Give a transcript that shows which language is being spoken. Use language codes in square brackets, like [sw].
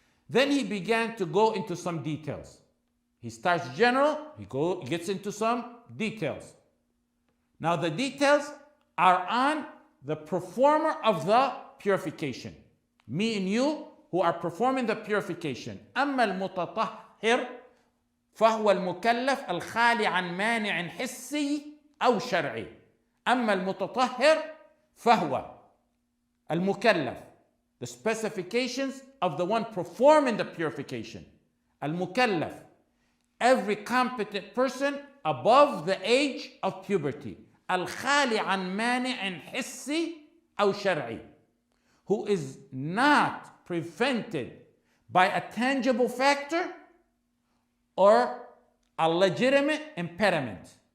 [en] Then he began to go into some details. He starts general, he gets into some details. Now the details are on the performer of the purification. Me and you who are performing the purification. [ar] أما المتطهر فهو المكلف الخالي عن مانع حسي أو شرعي. أما المتطهر فهو المكلف. [en] The specifications of the one performing the purification. المكلف, every competent person above the age of puberty. [ar] الخالي عن مانع حسي أو شرعي, [en] who is not prevented by a tangible factor or a legitimate impediment.